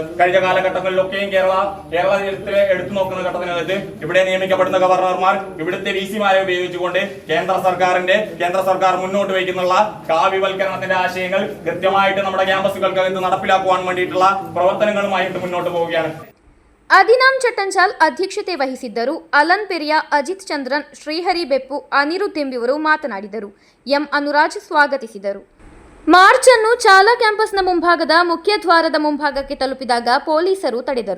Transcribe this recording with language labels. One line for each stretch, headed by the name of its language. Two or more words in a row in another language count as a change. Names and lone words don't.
Malayalam: കഴിഞ്ഞ കാലഘട്ടങ്ങളിലൊക്കെയും കേരളത്തിലെ എടുത്തു നോക്കുന്ന ഘട്ടത്തിനകത്ത് ഇവിടെ നിയമിക്കപ്പെടുന്ന ഗവർണർമാർ ഇവിടുത്തെ VCമാരെ ഉപയോഗിച്ചുകൊണ്ട് കേന്ദ്ര സർക്കാർ മുന്നോട്ട് വയ്ക്കുന്നുള്ള കാവ്യവൽക്കരണത്തിന്റെ ആശയങ്ങൾ കൃത്യമായിട്ട് നമ്മുടെ ക്യാമ്പസുകൾക്കകത്ത് നടപ്പിലാക്കുവാൻ വേണ്ടിയിട്ടുള്ള പ്രവർത്തനങ്ങളുമായിട്ട് മുന്നോട്ട് പോവുകയാണ്.
Kannada: ಅದಿನಾಂ ಚಟ್ಟಂಚಾಲ್ ಅಧ್ಯಕ್ಷತೆ ವಹಿಸಿದ್ದರು. ಅಲನ್ ಪೆರಿಯಾ, ಅಜಿತ್ ಚಂದ್ರನ್, ಶ್ರೀಹರಿ ಬೆಪ್ಪು, ಅನಿರುದ್ಧ್ ಎಂಬಿವರು ಮಾತನಾಡಿದರು. ಎಂ ಅನುರಾಜ್ ಸ್ವಾಗತಿಸಿದರು. ಮಾರ್ಚ್ ಅನ್ನು ಚಾಲಾ ಕ್ಯಾಂಪಸ್ನ ಮುಂಭಾಗದ ಮುಖ್ಯ ದ್ವಾರದ ಮುಂಭಾಗಕ್ಕೆ ತಲುಪಿದಾಗ ಪೊಲೀಸರು ತಡೆದರು.